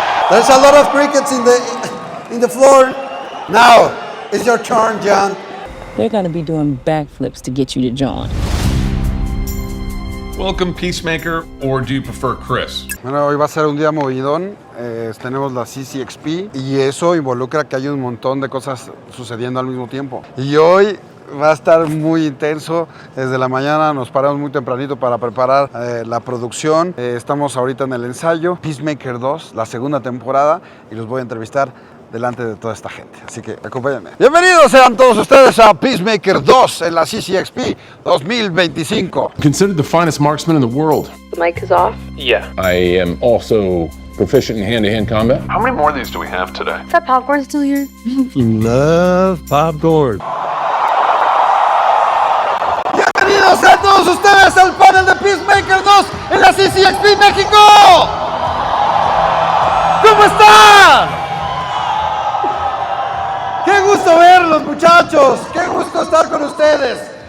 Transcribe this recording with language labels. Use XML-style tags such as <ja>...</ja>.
<en>There's a lot of crickets in the floor. Now it's your turn, John. They're gonna be doing backflips to get you to John. Welcome, Peacemaker, or do you prefer Chris?</en> <es>Bueno, hoy va a ser un día movidón. Tenemos la CCXP y eso involucra que hay un montón de cosas sucediendo al mismo tiempo. Y hoy va a estar muy intenso. Desde la mañana nos paramos muy tempranito para preparar la producción. Estamos ahorita en el ensayo. Peacemaker 2, la segunda temporada, y los voy a entrevistar delante de toda esta gente. Así que acompáñenme. Bienvenidos sean todos ustedes a Peacemaker 2 en la CCXP 2025.</es> <en>Considered the finest marksman in the world. The mic is off? Yeah. I am also proficient in hand-to-hand combat. How many more of these do we have today? Is that popcorn still here? Love popcorn.</en> <es>Bienvenidos a todos ustedes al panel de Peacemaker 2 en la CCXP México. ¿Cómo están? ¡Qué gusto verlos, muchachos! ¡Qué gusto estar con ustedes!</es>